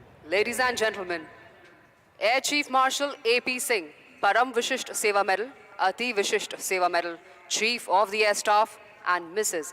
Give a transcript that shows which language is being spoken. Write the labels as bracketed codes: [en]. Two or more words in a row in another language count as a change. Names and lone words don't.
[en] Ladies and gentlemen, Air Chief Marshal A.P. Singh, Param Vishisht Seva Medal, Ati Vishisht Seva Medal, Chief of the Air Staff, and Mrs.